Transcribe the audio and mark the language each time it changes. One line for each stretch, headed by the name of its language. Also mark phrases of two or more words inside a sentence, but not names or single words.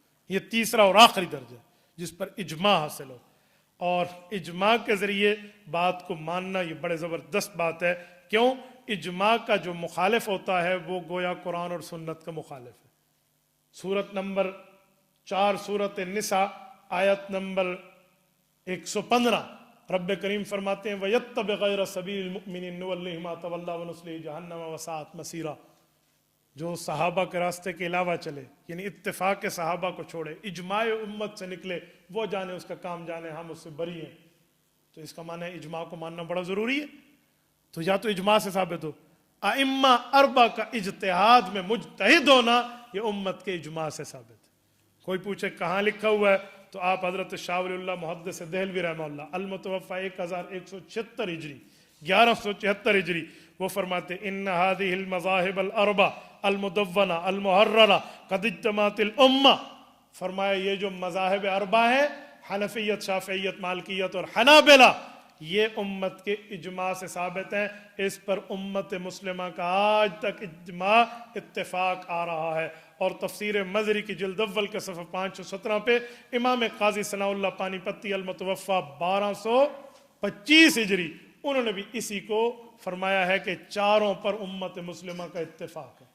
Hindi: ये तीसरा और आखिरी दर्जा जिस पर इजमा हासिल हो, और इजमा के ज़रिए बात को मानना ये बड़े ज़बरदस्त बात है। क्यों? इजमा का जो मुखालिफ होता है वो गोया कुरान और सुन्नत का मुखालिफ है। सूरत नंबर 4 सूरत निसा आयत नंबर 115 रब करीम फरमाते हैं
Arabic: ويتبع غير سبيل المؤمنين نوله ما تولى ونصله جهنم وساءت مصيرا.
Hindi: जो सहाबा के रास्ते के अलावा चले, यानी इत्तेफाक के सहाबा को छोड़े, इजमाए उम्मत से निकले, वो जाने उसका काम जाने, हम उससे बरी हैं। तो इसका माना है इजमा को मानना बड़ा ज़रूरी है। तो या तो इजमा से साबित हो, अइम्मा अरबा का इज्तिहाद में मुजतहिद होना ये उम्मत के इजमा से साबित है। कोई पूछे कहाँ लिखा हुआ है, तो आप हजरत शाह वलीउल्लाह मुहद्दिस देहलवी रहमतुल्लाह अल-मुतवफ़्फ़ा 1176 हिजरी 1174 हिजरी वो फरमाते
Arabic: إن هذه المذاهب الأربعة المدونة المحررة قد اجتمعت الأمة.
Hindi: फरमाया ये जो मज़ाहिब अरबा है, हनफियत, शाफ़ियत, मालिकियत और हनाबिला, ये उम्मत के इजमा से साबित है। इस पर उम्मत मुस्लिमा का आज तक इजमा इत्तेफाक आ रहा है। और तफसीर मज़री की जिल्द अव्वल के सफ़ा 517 पे इमाम काजी सनाउल्लाह पानीपत्ती अल-मुतवफ़्फ़ा 1225 हिजरी, उन्होंने भी इसी को फरमाया है कि चारों पर उम्मत मुस्लिमा का इत्तेफाक है।